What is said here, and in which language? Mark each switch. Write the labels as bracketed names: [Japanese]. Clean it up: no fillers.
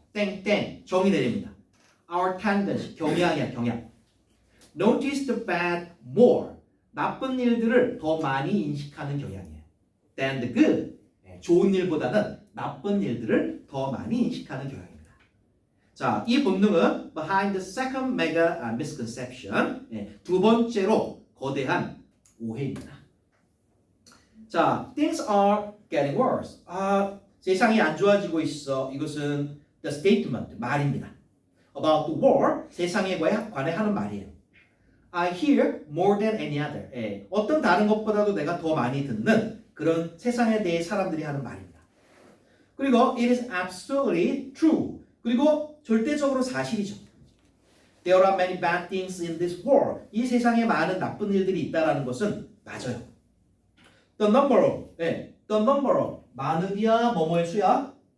[Korean] 땡땡 정의 내립니다. [English] Our tendency [Korean] 경향이야 경향. [English] Notice the bad more. [Korean] 나쁜 일들을 더 많이 인식하는 경향이에요. [English] Than the good. [Korean] 좋은 일보다는 나쁜 일들을 더 많이 인식하는 경향입니다. 자, 이 본능은 [English] behind the second mega misconception. [Korean] 두 번째로 거대한 오해입니다. [English] 자, things are getting worse. [Korean] 세상이 안 좋아지고 있어. 이것은 [English] the statement, [Korean] 말입니다. [English] About the war, [Korean] 세상에 관해 하는 말이에요. [English] I hear more than any other. [Korean] 어떤 다른 것보다도 내가 더 많이 듣는 그런 세상에 대해 사람들이 하는 말입니다. [English] 그리고 it is absolutely true. [Korean] 그리고 절대적으로 사실이죠. [English] There are many bad things in this world. [Korean] 이 세상에 많은 나쁜 일들이 있다라는 것은 맞아요. [English] The number of, the number of, [Korean] 많은이야, 뭐뭐의 수야?